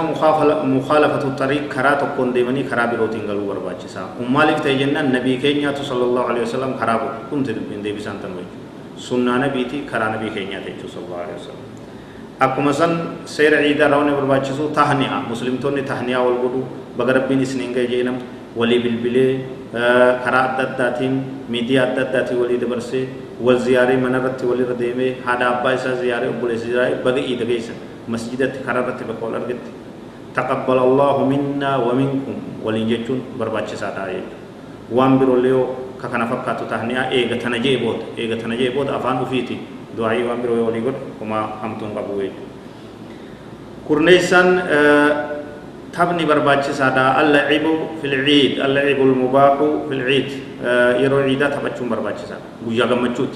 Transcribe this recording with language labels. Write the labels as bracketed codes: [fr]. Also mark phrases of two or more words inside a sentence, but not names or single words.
[om] mukhaalafatu tariiq karaa tokkoon deemanii karaa birootiin galuu barbaachisaa maaliif ta'e jennaan nabii keenyaatu [ar] صلى الله عليه وسلم [om] karaa kunti dubbiin deebisaan tan jechuudha sunnaa nabiiti karaa nabii keenyaati jechuudha [ar] صلى الله عليه وسلم [om] akkuma san seera ciidaarra waan barbaachisu tahni'a muslimtoonni tahni'a wal godhu baga rabbiin isiniin ga'e jeenam walii bilbilee karaa adda addaatiin miidiyaa adda addaatiin walii dabarsee wal ziyaaree manarratti walirra deemee haadha abbaa isaa ziyaaree obboleessa ziyaaree baga iida geessan masjidatti kararratti bakka wal argetti [ar] تقبل الله منا ومنكم [om] waliin jechuun barbaachisaadha jechuudha waan biroollee yoo ka kana fakkaatu tahni'a eega tana jee booda afaan ufiiti du'aa'ii waan biroo walii godhu kuma hamtuun qabu jechuudha kurneessan taphni barbaachisaadha [ar] اللعب في العيد اللعب المباح في العيد [om] yeroo ciidaa taphachuun barbaachisaadha guyyaa gammachuuti